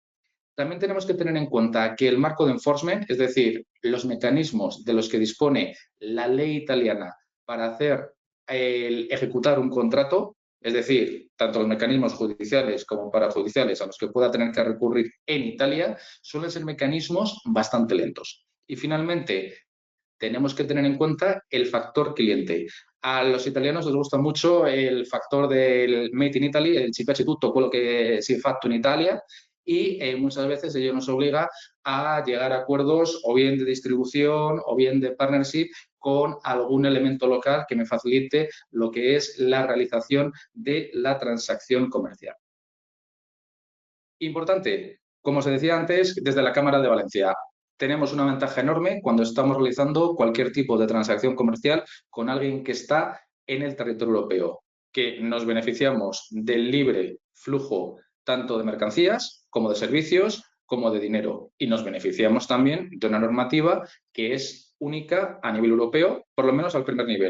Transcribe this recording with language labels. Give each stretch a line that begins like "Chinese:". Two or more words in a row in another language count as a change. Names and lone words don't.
Spanish: También tenemos que tener en cuenta que el marco de enforcement, es decir, los mecanismos de los que dispone la ley italiana para ejecutar un contrato, es decir, tanto los mecanismos judiciales como parajudiciales a los que pueda tener que recurrir en Italia, suelen ser mecanismos bastante lentos. Y finalmente, tenemos que tener en cuenta el factor cliente. A los italianos les gusta mucho el factor del Made in Italy,
Italian: el ci piace tutto quello che si è fatto in Italia,
Spanish: y muchas veces ello nos obliga a llegar a acuerdos o bien de distribución o bien de partnership con algún elemento local que me facilite lo que es la realización de la transacción comercial. Importante, como se decía antes, desde la Cámara de Valencia, tenemos una ventaja enorme cuando estamos realizando cualquier tipo de transacción comercial con alguien que está en el territorio europeo, que nos beneficiamos del libre flujo tanto de mercancías como de servicios como de dinero y nos beneficiamos también de una normativa que es única a nivel europeo, por lo menos al primer nivel.